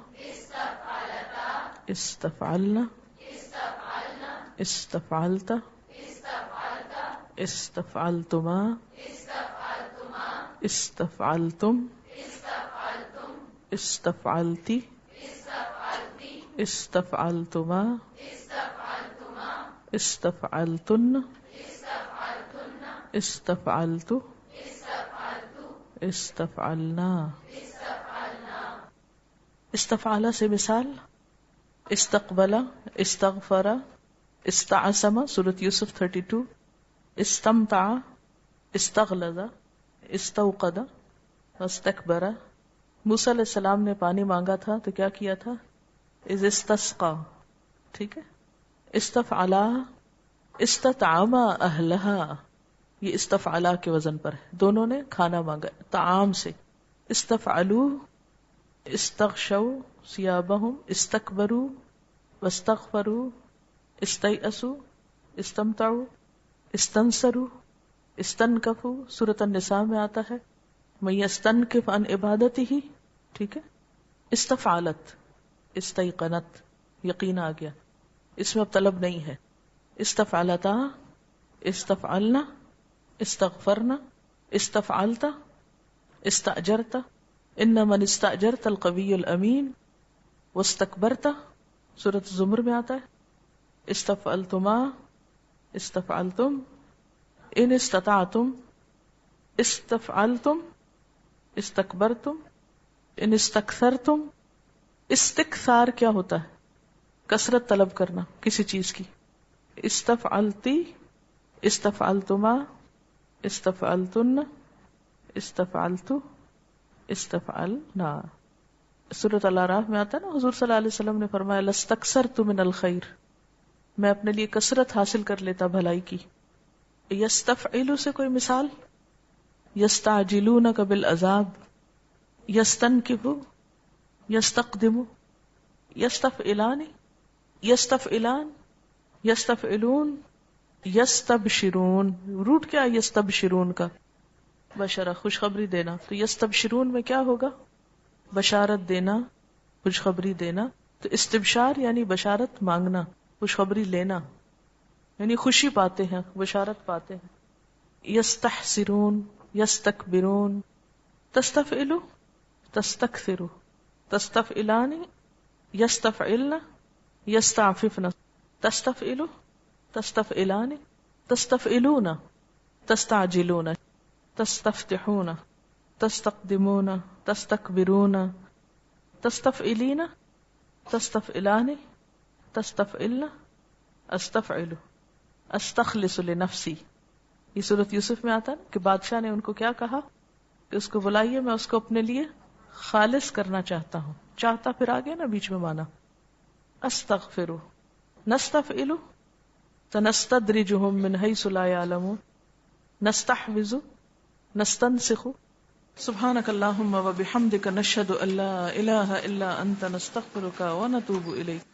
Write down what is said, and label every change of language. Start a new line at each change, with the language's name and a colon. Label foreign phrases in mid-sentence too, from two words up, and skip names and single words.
Arabic: استفعلنا، استفعلت، استفعلتما، استفعلتم، استفعلتی، استفعلتما، استفعلتن، استفعلت، استفعلنا. استفعلہ
Urdu: سے مثال
Arabic: استقبل، استغفر، استعصم سورۃ یوسف 32، استمتع، استغلظ، استوقد، واستکبر.
Urdu: موسیٰ علیہ السلام نے پانی مانگا تھا تو کیا کیا تھا؟
Arabic: اذ استسقا.
Urdu: ٹھیک ہے.
Arabic: استفعلا، استطعما اہلہا،
Urdu: یہ استفعلا کے وزن پر ہے. دونوں نے کھانا مانگا طعام سے.
Arabic: استفعلوا، استغشوا ثیابہم، استکبروا، واستغفروا، استیأسوا، استمتعوا، استنصروا، استنکفوا.
Urdu: سورۃ النساء میں آتا ہے
Arabic: من یستنکف عن عبادتہ.
Urdu: ٹھیک ہے.
Arabic: استفعلت، استیقنت،
Urdu: یقین آ گیا. اس میں اب طلب نہیں ہے.
Arabic: استفعلتا، استفعلنا، استغفرنا، استفعلت، استأجرت، ان من استأجرت القوی الامین، واستکبرت سورۃ الزمر
Urdu: میں آتا ہے،
Arabic: استفعلتما، استفعلتم، ان استطعتم، استفعلتم، استکبرتم، ان استکثرتم۔
Urdu: استکثار کیا ہوتا ہے؟ کثرت طلب کرنا کسی چیز کی۔
Arabic: استفعلتی، استفعلتما، استفعلتن، استفعلت، استفعلنا۔
Urdu: سورۃ الاعراف میں آتا ہے نا، حضور صلی اللہ علیہ وسلم نے فرمایا
Arabic: لستکثرت من الخیر،
Urdu: میں اپنے لیے کثرت حاصل کر لیتا بھلائی کی۔ یستفعل سے کوئی مثال؟
Arabic: یستعجلونک بالعذاب، یستنکف، یستقدم، یستفعلان، یستفعلان، یستفعلون، یستبشرون۔
Urdu: روٹ کیا ہے یستبشرون کا؟ بشرہ، خوشخبری دینا۔ تو یستبشرون میں کیا ہوگا؟ بشارت دینا، خوشخبری دینا۔ تو استبشار یعنی بشارت مانگنا، خوشخبری لینا، یعنی خوشی پاتے ہیں، بشارت پاتے ہیں۔
Arabic: یستحسرون، یستکبرون، تستفعلو، تستکثرو، تستفعلان، یستفعلن، یستعففن، تستفعلو، تستفعلان، تستفعلون، تستعجلون، تستفتحون، تستقدمون، تستکبرون، تستفعلین، تستفعلان، تستفعلن، استفعل، استخلص لنفسی۔
Urdu: یہ سورۃ یوسف میں آتا ہے کہ بادشاہ نے ان کو کیا کہا کہ اس کو بلائیے، میں اس کو اپنے لیے خالص کرنا چاہتا ہوں۔ چاہتا پھر آگے نا بیچ میں مانا۔
Arabic: استغفر، نستفعل، سنستدرجهم من حيث لا يعلمون، نستحوذ، نستنسخ۔ سبحانك اللهم وبحمدك نشهد ان لا اله الا انت نستغفرك ونتوب اليك۔